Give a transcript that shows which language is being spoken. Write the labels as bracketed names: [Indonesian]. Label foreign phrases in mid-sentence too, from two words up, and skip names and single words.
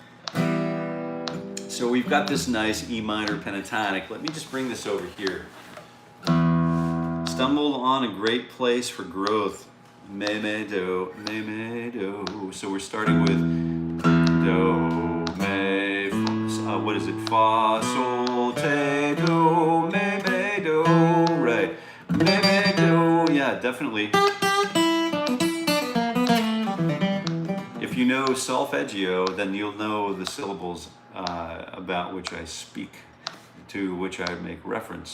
[English] So we've got this nice E minor pentatonic. Let me just bring this over here. Stumbled on a great place for growth. Me, me, do, me, me, do. So we're starting with do, me, what is it? Fa, sol, te, do, me, me, do. Right. Me, me, do. Yeah, definitely. If you know solfeggio, then you'll know the syllables about which I speak, to which I make reference.